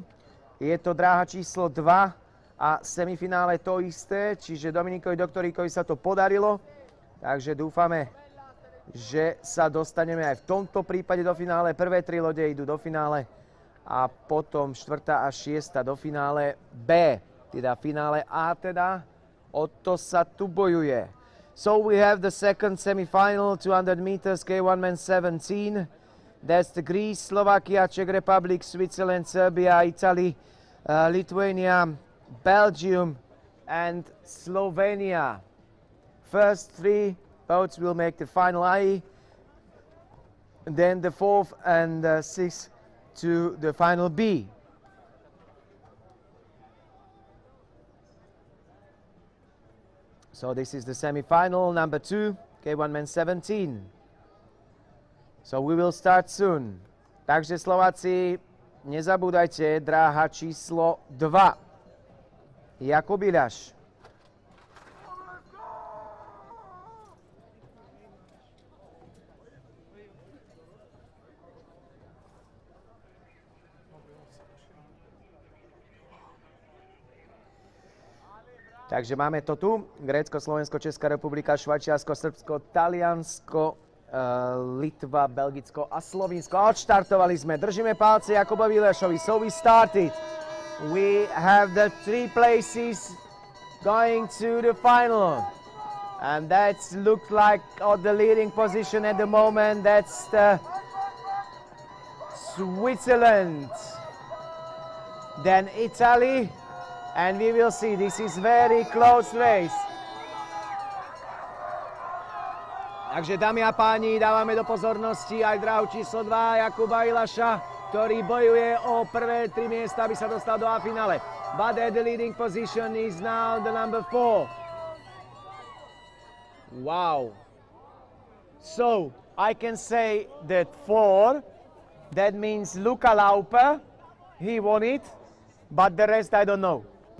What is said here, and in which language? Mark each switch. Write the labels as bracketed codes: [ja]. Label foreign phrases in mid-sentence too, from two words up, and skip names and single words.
[sk] Je to dráha číslo 2 a semifinále to isté, čiže Dominikovi Doktoríkovi sa to podarilo. Takže dúfame, že sa dostaneme aj v tomto prípade do finále. Prvé 3 lode idú do finále a potom 4. a 6. do finále B, teda finále A teda. O to sa tu bojuje. [en] So we have the second semi-final, 200 meters, K1 men 17. That's the Greece, Slovakia, Czech Republic, Switzerland, Serbia, Italy, Lithuania, Belgium, and Slovenia. First 3 boats will make the final A. Then the 4th and 6th to the final B. So this is the semi-final, number 2, K1 men 17. So we will start soon. [sk] Takže Slováci, nezabúdajte, dráha číslo 2. Jakub Biláš. Takže máme to tu. Grécko, Slovensko, Česká republika, Švajčiarsko, Srbsko, Taliansko, Litva, Belgicko a Slovinsko. Odštartovali sme. Držíme palce Jakubovi Bilášovi. [en] So we started. We have the 3 places going to the final. And that's looked like the leading position at the moment. That's the Switzerland. Then Italy. And we will see, this is very close race. [sk] Takže dámy a páni, dávame do pozornosti aj dráhu číslo 2 Jakuba Biláša, ktorý bojuje o prvé 3 miesta, aby sa dostal do A-finále. [en] But at the leading position is now the number 4. Wow. So, I can say that 4, that means Luca Lauper, he won it, but the rest I don't know.